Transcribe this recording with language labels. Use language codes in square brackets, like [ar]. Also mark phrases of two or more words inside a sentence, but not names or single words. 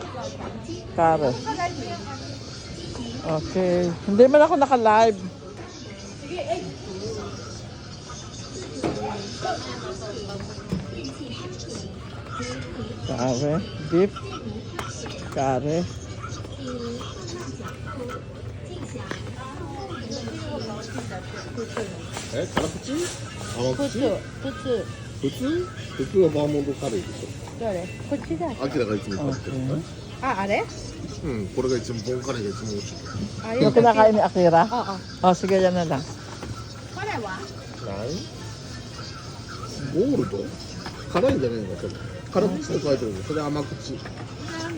[tl] Kare. Okay. Hindi man ako naka-live. Kare. Beef. Kare. [ja] 辛口甘口普通はバーモントカレーでしどれこっちだ。ょアキラがいつも食べてるねあ、あれうんこれが一番ボンカレーが一番美味しいあ [tl] Yung kinakain ni Akira? Oo. O, sige, yan na lang. [ja] これはないゴールド辛いんじゃないのかそれ辛口って書いてるけどそれ甘口